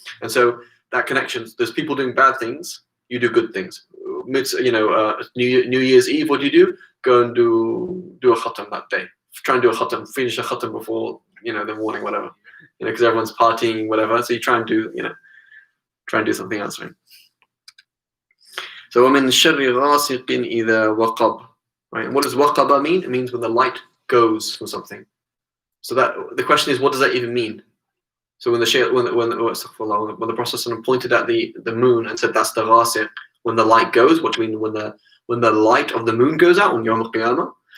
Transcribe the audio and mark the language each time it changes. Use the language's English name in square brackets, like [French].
[English] And so that connection, there's people doing bad things, you do good things. New Year's Eve, what do? Go and do a khatam that day. Try and do a khatam, finish a khatam before, the morning, whatever. Because everyone's partying, whatever. So you try and do something else, right? [Arabic] So وَمِن شَرِّ غَاسِقٍ إِذَا وَقَبَ. [English] Right? And what does waqaba mean? It means when the light goes from something. So that the question is, what does that even mean? So when the Prophet pointed at the moon and said that's the ghasiq, when the light goes, what do you mean when the light of the moon goes out on Yawm al-Qiyamah?